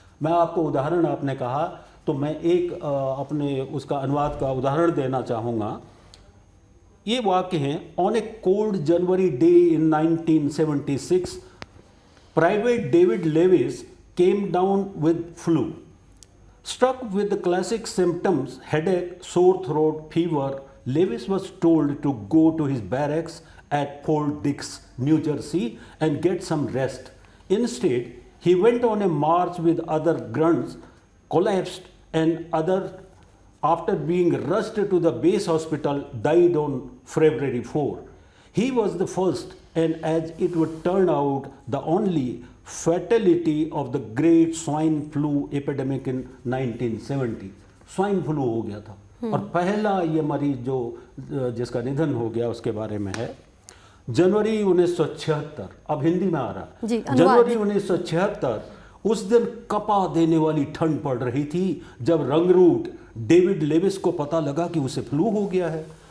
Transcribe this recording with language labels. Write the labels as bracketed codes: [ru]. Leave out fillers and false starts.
[hi] मैं आपको उदाहरण, आपने कहा तो मैं एक अपने उसका अनुवाद का उदाहरण देना चाहूँगा। ये वाक्य हैं, [en] On a cold January day in 1976 private David Lewis came down with flu, struck with the classic symptoms, headache, sore throat, fever. Lewis was told to go to his barracks at Fort Dix, New Jersey and get some rest. Instead, he went on a march with other grunts, collapsed, and after being rushed to the base hospital, died on February 4. He was the first, and as it would turn out, the only fatality of the great swine flu epidemic in 1970. [hi] Swine flu हो गया था। और पहला ये मरीज जो जिसका निधन हो गया उसके बारे में है जनवरी 1976। अब हिंदी में आ रहा है। जनवरी 1976, उस दिन कपा देने वाली ठंड पड़ रही थी जब रंगरूट डेविड लेविस को पता लगा कि उसे फ्लू हो गया है।